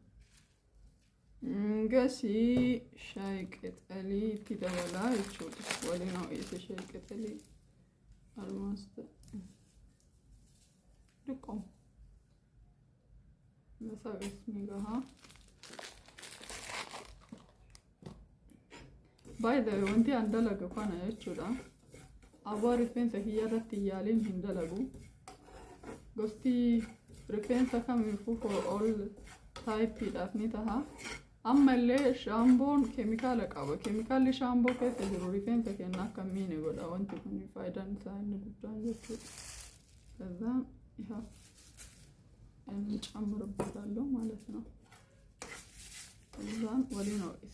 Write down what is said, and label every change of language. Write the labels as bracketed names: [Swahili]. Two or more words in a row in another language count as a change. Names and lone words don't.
[Oromo] Gasii shaayii qaxalii itti dabalaa jechuudha. Waliin ho'ise shaayii qaxalii almost xiqqoo nasaa gasni gahaa. [English] By the way, [Oromo] wanti an dalagu kana jechuudha. Abbaa rifeensa kiyya irratti yaaliin hin dalagu. Gosti rifeensa kamiifuu [English] for all typeidhaaf [Oromo] ni taha. Ammallee shaamboon keemikaala qaba. Keemikaalli shaamboo keessa jiru rifeensa keenya akka miine godha. Wanti kun faayidaan isaa inni guddaan jechuudha. [Amharic] ከዛን እሃ እንጨምርበታለሁ ማለት ነው። ከዛን ወዲህ ነው